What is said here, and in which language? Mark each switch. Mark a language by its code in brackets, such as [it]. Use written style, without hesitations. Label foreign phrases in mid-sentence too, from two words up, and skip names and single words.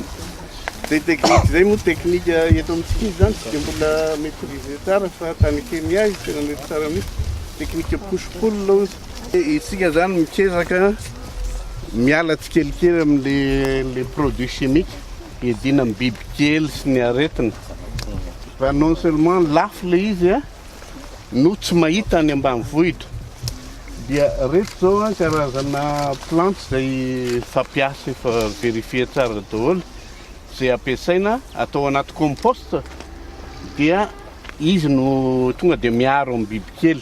[mg] Zay teknika zay moa teknika eto amintsika izy zany tsy dia mbola maîtriser tsara fa tany Kenya izy tena mety tsara mihitsy, teknika push-pull izy. Isika zany mikezaka miala tsikelikely amin'le [fr] produits chimiques [mg] hiadiana amin'ny bibikely sy ny aretina. Fa [fr] non seulement [mg] lafo le izy no tsy mahita any ambanivohitra, dia reto zao karazana plante zay fampiasa efa verifie tsara daholo zay ampiasaina atao anaty compost, dia izy no tonga dia miaro amin'ny bibikely.